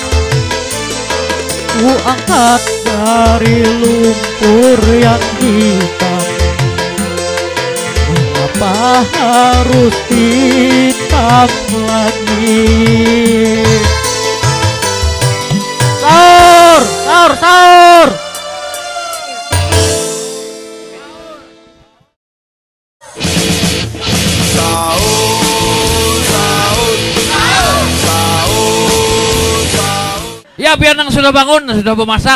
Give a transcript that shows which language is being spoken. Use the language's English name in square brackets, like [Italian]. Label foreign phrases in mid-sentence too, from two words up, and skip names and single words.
[Indonesian] Ku angkat dari lumpur yang hitam. Mengapa harus hitam lagi? Sahur, sahur, sahur. Ya biar Nang sudah bangun, sudah memasak.